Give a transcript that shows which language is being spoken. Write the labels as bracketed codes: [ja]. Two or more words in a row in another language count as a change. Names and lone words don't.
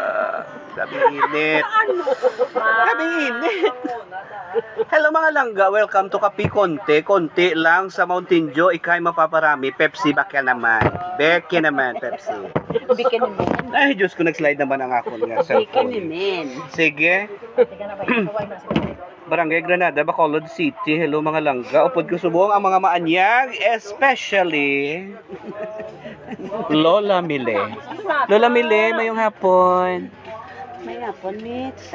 [hil] Gabing init. Gabing init. Hello mga langga, [en] welcome to [hil] Kapi Konti. [tl] Konti lang sa Mountain Dew, ikay mapaparami. Pepsi, baka naman. Beke naman, Pepsi. Bikin naman. [hil] Ay, Diyos ko, nag-slide naman ang ako nga Bikin cellphone. naman. Sige. Barangay Granada, Bacolod City. Hello mga langga. Upod ko subong ang mga maanyag, especially Lola Mile. Lola Mile, mayong hapon. May hapon, Mitch.